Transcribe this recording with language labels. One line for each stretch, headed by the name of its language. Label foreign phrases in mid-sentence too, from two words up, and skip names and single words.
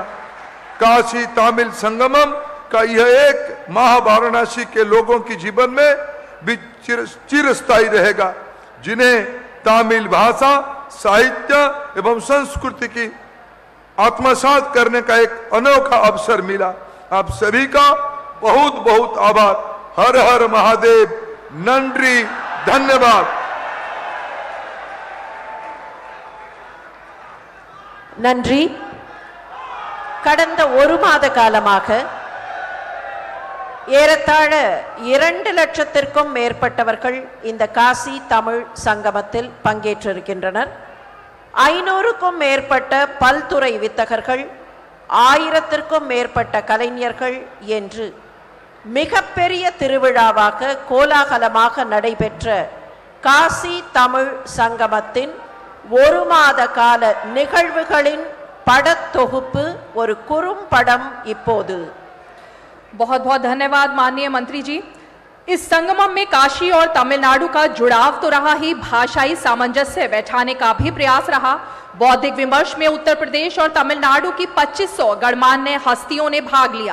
Hindi: काशी तमिल संगमम का यह एक माह वाराणसी के लोगों के जीवन में भी चिरस्थायी रहेगा, जिन्हें तमिल भाषा, साहित्य एवं संस्कृति की आत्मसात करने का एक अनोखा अवसर मिला। आप सभी का बहुत बहुत आभार। हर हर महादेव, नंद्री, धन्यवाद।
Tamil: நன்றி. கடந்த 1 மாத காலமாக ஏறத்தாழ 2 லட்சத்திற்கும் மேற்பட்டவர்கள் இந்த காசி தமிழ் சங்கமத்தில் பங்கேற்றிருக்கின்றனர். 500க்கும் மேற்பட்ட பல்துறை வித்தகர்கள், 1000த்திற்கும் மேற்பட்ட கலைஞர்கள் என்று மிகப்பெரிய திருவிழாவாக கோலாகலமாக நடைபெற்ற காசி தமிழ் சங்கமத்தின் 1 மாத கால நிகழ்வுகளின் படத்தொகுப்பு, ஒரு குறும்படம் இப்போது।
Hindi: बहुत बहुत धन्यवाद माननीय मंत्री जी। इस संगमम में काशी और तमिलनाडु का जुड़ाव तो रहा ही, भाषाई सामंजस्य बैठाने का भी प्रयास रहा। बौद्धिक विमर्श में उत्तर प्रदेश और तमिलनाडु की 2500 गणमान्य हस्तियों ने भाग लिया।